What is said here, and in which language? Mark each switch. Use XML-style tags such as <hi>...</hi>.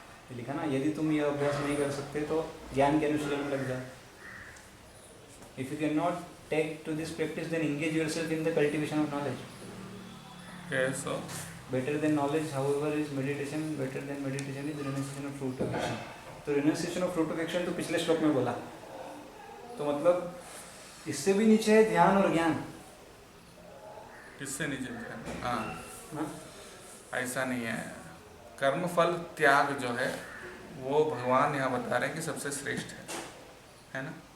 <hi>ये लिखा ना, यदि तुम ये अभ्यास नहीं कर सकते तो ज्ञान के अनुशीलन में लग जाओ।</hi> <en>If you can not take to this practice, then engage yourself in the cultivation of knowledge. Okay, so Better than knowledge, however, is meditation. Better than meditation is renunciation of fruit of action.</en> <hi>तो</hi> <en>renunciation of fruit of action</en> <hi>तो पिछले श्लोक में बोला, तो मतलब इससे भी नीचे है ध्यान और ज्ञान। किससे नीचे ध्यान? हाँ, हाँ? ऐसा नहीं है। कर्मफल त्याग जो है वो भगवान यहाँ बता रहे हैं कि सबसे श्रेष्ठ है ना?</hi>